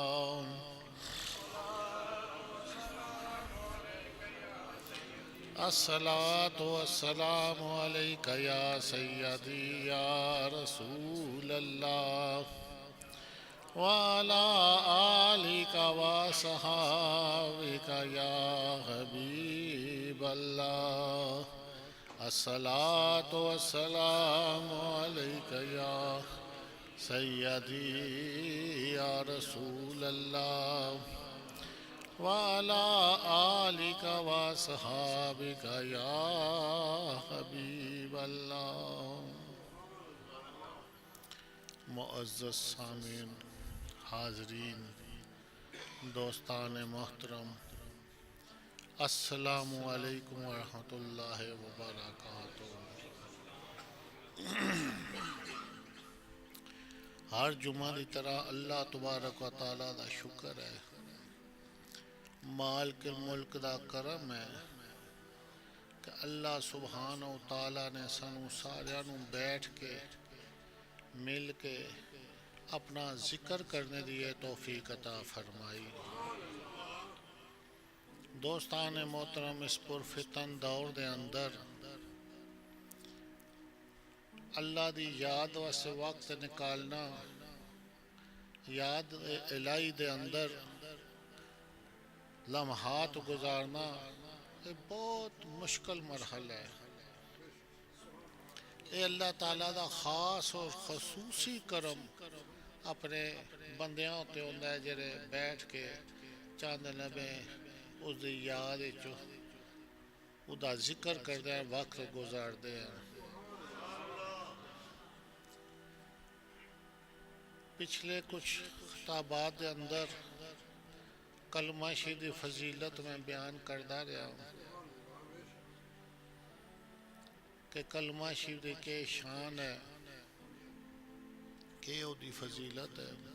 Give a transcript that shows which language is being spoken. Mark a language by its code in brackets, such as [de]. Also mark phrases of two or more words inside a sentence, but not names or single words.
[ar] الصلاة والسلام عليك يا سيدي يا رسول الله وعلى آلك وصحابك يا حبيب الله الصلاة والسلام عليك يا سيدي يا رسول الله وعلى آلك وصحابك يا حبيب الله [ur] معزز سامعین، حاضرین، دوستان محترم، [ar] السلام علیکم ورحمۃ اللہ وبرکاتہ۔ [pa] ہر جمعہ کی طرح [ar] اللہ تبارک و تعالیٰ [pa] دا شکر ہے، مالک ملک دا کرم ہے کہ [ar] اللہ سبحانہ و تعالیٰ [pa] نے سانو ساریاں نوں بیٹھ کے مل کے اپنا ذکر کرنے دی توفیق عطا فرمائی۔ دوستان محترم، اس پرفتن دور دے اندر اللہ دی یاد واسطے وقت نکالنا، یاد الہی دے اندر لمحات گزارنا یہ بہت مشکل مرحلہ ہے۔ یہ اللہ تعالیٰ دا خاص اور خصوصی کرم اپنے بندیاں ہوتے ہوندہ ہے جڑے بیٹھ کے چاند لمحے اس دی یاد وچوں او دا ذکر کردے ہیں، وقت گزاردے ہیں۔ پچھلے کچھ خطابات دے اندر کلمہ شریف دی فضیلت میں بیان کردہ رہا ہوں کہ کلمہ شریف دی کے شان ہے، کہ او دی فضیلت ہے۔